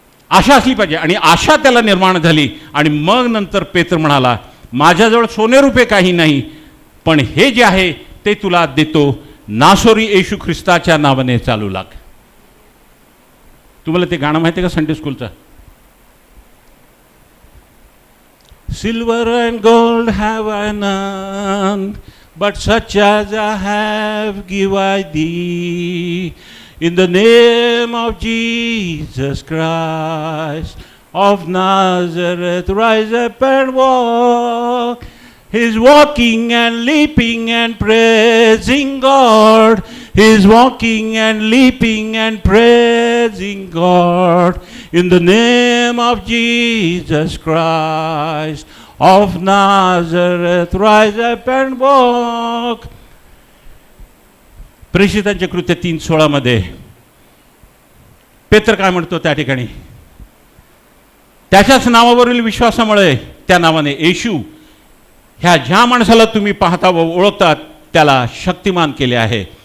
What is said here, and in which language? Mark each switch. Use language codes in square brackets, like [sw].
[mr] आशा असली पाहिजे. आणि आशा त्याला निर्माण झाली. आणि मग नंतर पेत्र म्हणाला माझ्याजवळ सोने रुपये काही नाही, पण हे जे आहे ते तुला देतो. नासोरी येशू ख्रिस्ताच्या नावाने चालू लाग. तुम्हाला ते गाणं माहिती आहे का संडे स्कूलचं? [en] Silver and gold have I none, but such as I have give I thee. In the name of Jesus Christ of Nazareth, rise up and walk. He's walking and leaping and praising God. He's walking and leaping and praising God. In the name of Jesus Christ of Nazareth, rise up and walk. [mr] प्रेषितांचे कृत्य 3:16 पेत्र काय म्हणतो त्या ठिकाणी? त्याच्याच नावावरील विश्वासामुळे, त्या नावाने येशू, ह्या ज्या माणसाला तुम्ही पाहता व ओळखता त्याला शक्तिमान केले आहे.